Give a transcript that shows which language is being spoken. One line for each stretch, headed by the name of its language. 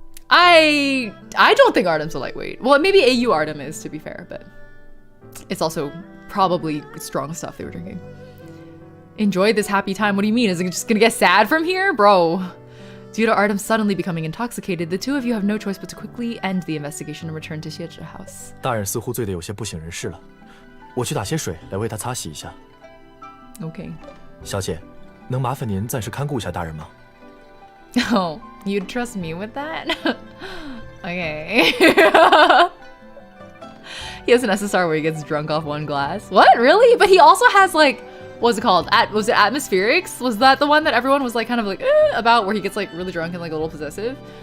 English: I don't think Artem's a lightweight. Well, maybe AU Artem is, to be fair, but it's also probably strong stuff they were drinking. Enjoy this happy time. What do you mean? Is it just gonna get sad from here? Bro. Due to Artem suddenly becoming intoxicated, the two of you have no choice but to quickly end the investigation and return to Xiezhi House.
Chinese: 大人似乎醉得有些不省人事了，我去打些水来为他擦洗一下。
English: Okay.
Chinese: 小姐，能麻烦您暂时看顾一下大人吗？
English: Oh, you'd trust me with that? Okay. He has an SSR where he gets drunk off 1 glass. What? Really? But he also has like, what's it called? Was it Atmospherics? Was that the one that everyone was like kind of like about, where he gets like really drunk and like a little possessive?